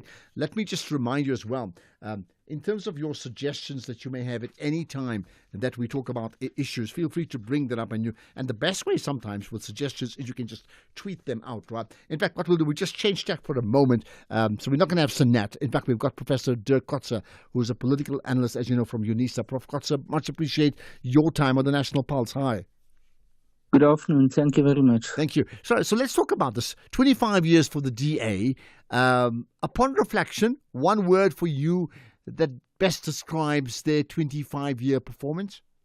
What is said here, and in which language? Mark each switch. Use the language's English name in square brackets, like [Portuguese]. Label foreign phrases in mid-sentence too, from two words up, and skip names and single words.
[English] Let me just remind you as well. In terms of your suggestions that you may have at any time that we talk about issues, feel free to bring that up. And the best way sometimes with suggestions is you can just tweet them out, right? In fact, what we'll do, we just change that for a moment. So we're not going to have Sanette. In fact, we've got Professor Dirk Coetzee, who's a political analyst, as you know, from UNISA. Prof. Coetzee, much appreciate your time on the National Pulse. Hi. Good afternoon. Thank you very much. Thank you. So let's talk about this. 25 years for the DA. Upon reflection, one word for you that best describes their 25-year performance?